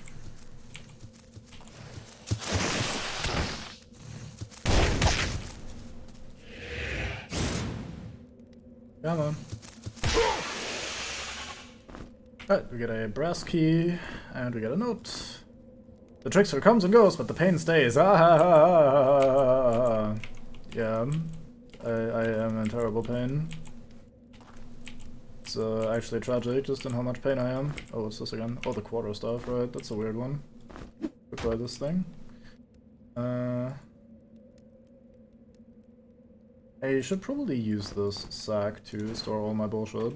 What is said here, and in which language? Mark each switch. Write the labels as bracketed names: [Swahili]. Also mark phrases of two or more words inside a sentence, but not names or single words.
[English] Come on. Alright, we get a brass key, and we get a note. The trickster comes and goes, but the pain stays. Ah ha ha ha. Yeah, I am in terrible pain. It's actually tragic, just in how much pain I am. Oh, what's this again? Oh, the quarter stuff, right? That's a weird one. Try this thing. I should probably use this sack to store all my bullshit.